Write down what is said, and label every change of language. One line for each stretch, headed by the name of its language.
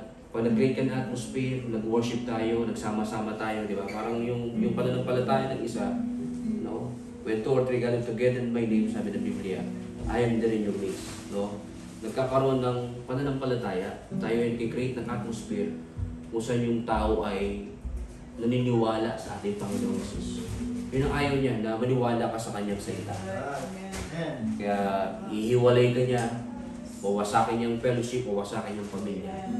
Filipino: Pag nag-create ka ng atmosphere, nag-worship tayo, nagsama-sama tayo, di ba? Parang yung pananampalataya ng isa, no?
English: When 2 or 3 gathered together in my name,
Filipino: sabi ng Biblia,
English: I am there in your midst, no?
Filipino: Nagkakaroon ng pananampalataya, tayo ay nag-create ng atmosphere kung saan yung tao ay naniniwala sa ating Panginoon Jesus. Yun ang ayaw niya, na maniwala ka sa kanyang salita. Kaya ihiwalay ka niya, wawasakin niyang fellowship, wawasakin niyang pamilya.